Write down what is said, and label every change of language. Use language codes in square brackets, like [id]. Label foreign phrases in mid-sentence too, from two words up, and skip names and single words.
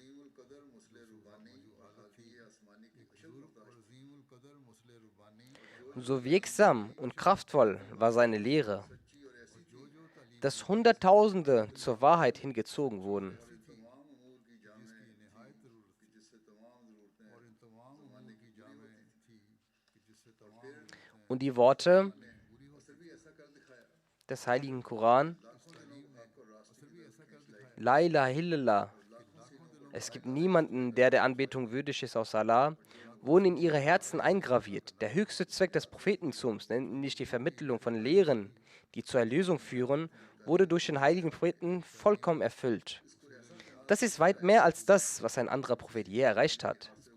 [de] So wirksam und kraftvoll war seine Lehre, dass Hunderttausende zur Wahrheit hingezogen wurden. Und die Worte des heiligen Koran, [ar] لا إله إلا الله, [de] es gibt niemanden, der der Anbetung würdig ist außer Allah, wurden in ihre Herzen eingraviert. Der höchste Zweck des Prophetentums, nämlich die Vermittlung von Lehren, die zur Erlösung führen, wurde durch den heiligen Propheten vollkommen erfüllt. Das ist weit mehr als das, was ein anderer Prophet je erreicht hat.